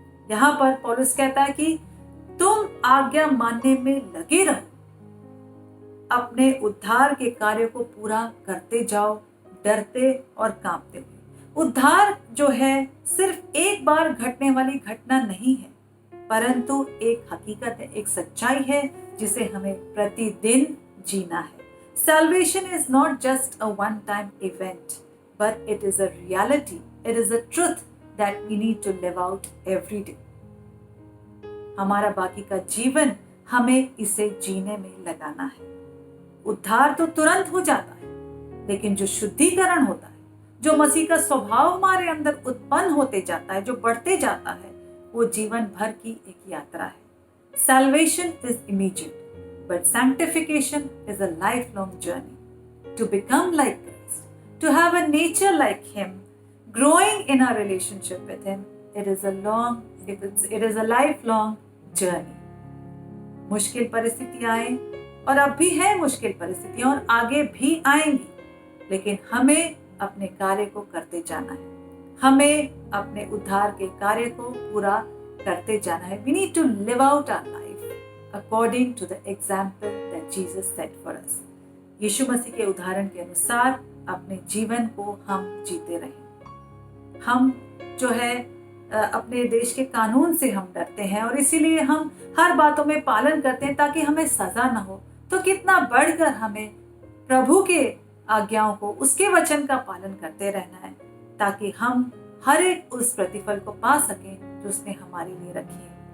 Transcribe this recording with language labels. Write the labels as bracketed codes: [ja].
[hi] यहाँ पर पौलुस कहता है कि तुम आज्ञा मानने में लगे रहो, अपने उद्धार के कार्य को पूरा करते जाओ, डरते और कांपते हुए। उद्धार जो है सिर्फ एक बार घटने वाली घटना नहीं है, परंतु एक हकीकत है, एक सच्चाई है जिसे हमें प्रतिदिन जीना है। [en] Salvation is not just a one-time event, but it is a reality. It is a truth that we need to live out every day. [hi] हमारा बाकी का जीवन हमें इसे जीने में लगाना है। उद्धार तो तुरंत हो जाता है, लेकिन जो शुद्धिकरण होता है, जो मसीह का स्वभाव हमारे अंदर उत्पन्न होते जाता है, जो बढ़ते जाता है, वो जीवन भर की एक यात्रा है। [en] Salvation is immediate, but sanctification is a lifelong journey. To become like Christ, to have a nature like Him, growing in our relationship with Him, it is a lifelong journey. [hi] मुश्किल परिस्थितियां आए और अब भी है मुश्किल परिस्थितियां और आगे भी आएंगी, लेकिन हमें अपने कार्य को करते जाना है, हमें अपने उद्धार के कार्य को पूरा करते जाना है. [en] We need to live out our life according to the example that Jesus set for us. [hi] यीशु मसीह के उदाहरण के अनुसार अपने जीवन को हम जीते रहें. हम जो है अपने देश के कानून से हम डरते हैं और इसीलिए हम हर बातों में पालन करते हैं ताकि हमें सजा न हो. तो कितना बढ़कर हमें प्रभु के आज्ञाओं को, उसके वचन का पालन करते रहना है ताकि हम हर एक उस प्रतिफल को पा सकें जो उसने हमारे लिए रखी है.